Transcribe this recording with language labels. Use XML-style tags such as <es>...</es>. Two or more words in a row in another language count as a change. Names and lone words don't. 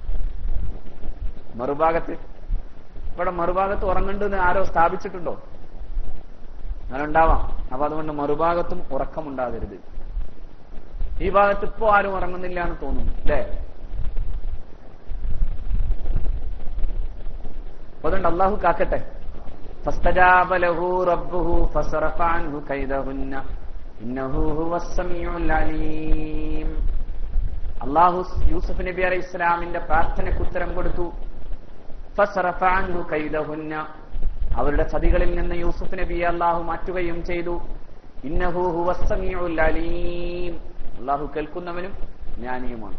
<ml>മറുഭാഗത്ത് ഇവിടെ മറുഭാഗത്ത് ഉറങ്ങണ്ടെന്ന് ആരോ സ്ഥാപിച്ചിട്ടുണ്ടോ? അങ്ങനെ ഉണ്ടാവാം. അപ്പൊ അതുകൊണ്ട് മറുഭാഗത്തും ഉറക്കമുണ്ടാകരുത്. ഈ ഭാഗത്ത് ഇപ്പോ ആരും ഉറങ്ങുന്നില്ല എന്ന് തോന്നുന്നു അല്ലേ? അതുകൊണ്ട് അള്ളാഹു കാക്കട്ടെ.</ml> <ar>فاستجاب له ربه فصرف عنه كيدهن إنه هو السميع العليم.</ar> <ml>അള്ളാഹു യൂസുഫ് നബി</ml> <ar>عليه السلام</ar> <ml>പ്രാർത്ഥനയ്ക്ക് ഉത്തരം കൊടുത്തു.</ml> <ar>فصرف عنه كيدهن,</ar> <ml>അവരുടെ ചതികളിൽ നിന്ന് യൂസുഫ് നബിയെ അള്ളാഹു മാറ്റുകയും ചെയ്തു.</ml> <ar>إنه هو السميع العليم,</ar> <ml>അള്ളാഹു കേൾക്കുന്നവനും ജ്ഞാനിയുമാണ്.</ml>